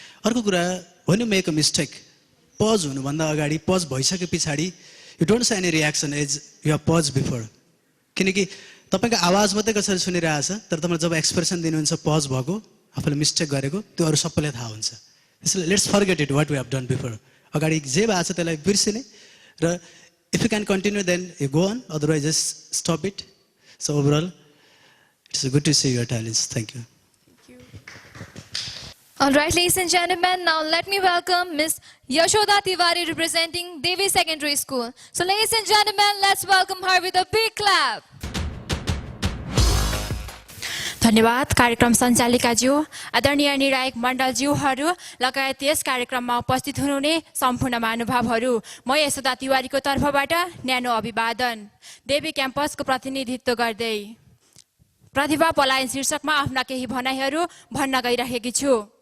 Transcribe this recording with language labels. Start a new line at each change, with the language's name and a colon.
Nepali: अर्को कुरा,
English: when you make a mistake,
Nepali: pause हुनुभन्दा अगाडि, पज भइसके पछाडि
English: You don't say any reaction as you have pause before.
Nepali: किनकि तपाईँको आवाज मात्रै कसरी सुनिरहेछ, तर तपाईँले जब एक्सप्रेसन दिनुहुन्छ पज भएको, आफूले मिस्टेक गरेको, त्यो अरू सबैलाई थाहा हुन्छ.
English: त्यसैले let's forget it what we have done before.
Nepali: अगाडि जे भएको छ त्यसलाई बिर्सिने, र
English: if you can continue then you go on, otherwise just stop it. So overall, it's good to see your talents. Thank you. All right, ladies and gentlemen, now let me welcome Miss Yashoda Tiwari representing Devi Secondary School. So ladies and gentlemen, let's welcome her with a big clap.
Nepali: धन्यवाद कार्यक्रम सञ्चालिकाज्यू, आदरणीय निर्णायक मण्डलज्यूहरू लगायत यस कार्यक्रममा उपस्थित हुनुहुने सम्पूर्ण महानुभावहरू, म यशोदा तिवारीको तर्फबाट न्यानो अभिवादन. देवी क्याम्पसको प्रतिनिधित्व गर्दै प्रतिभा पलायन शीर्षकमा आफ्ना केही भनाइहरू भन्न गइरहेकी छु.